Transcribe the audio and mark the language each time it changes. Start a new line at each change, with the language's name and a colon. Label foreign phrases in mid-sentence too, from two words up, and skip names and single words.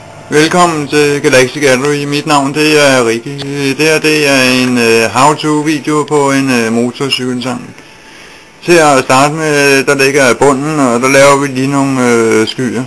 Danish: Velkommen til Galaxy Gallery. Mit navn det er Rikke. Det her det er en how-to video på en motorcykelsang. Til at starte med, der ligger bunden, og der laver vi lige nogle skyer.